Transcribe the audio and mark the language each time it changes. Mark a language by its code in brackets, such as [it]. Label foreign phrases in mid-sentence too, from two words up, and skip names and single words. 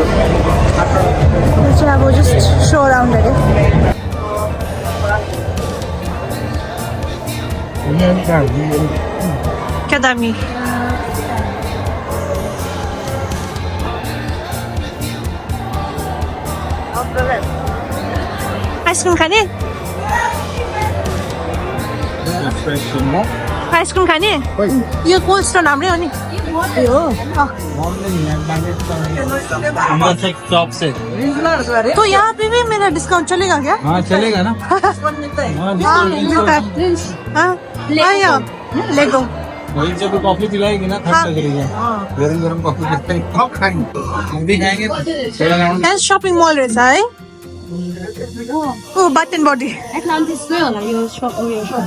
[ne] यो चाहिँ अब [en] just so around [ne] अरे क्या दामी आइसक्रिम खाने आइसक्रिम खाने यो कोल्ड स्टोन हाम्रै हो नि यो [hi] टॉप से तो यहाँ पे भी मेरा डिस्काउंट चलेगा क्या? हाँ चलेगा ना आया ले गो वही जब कॉफी पिलाएगी ना ठंड लग रही है गरम गरम कॉफी पिलाएगी कब खाएंगे हम भी खाएंगे [ne] यहाँ शॉपिंग मॉल रहेछ है ओ बाथ एन्ड बडी Atlantis नै होला यो shop उयो shop.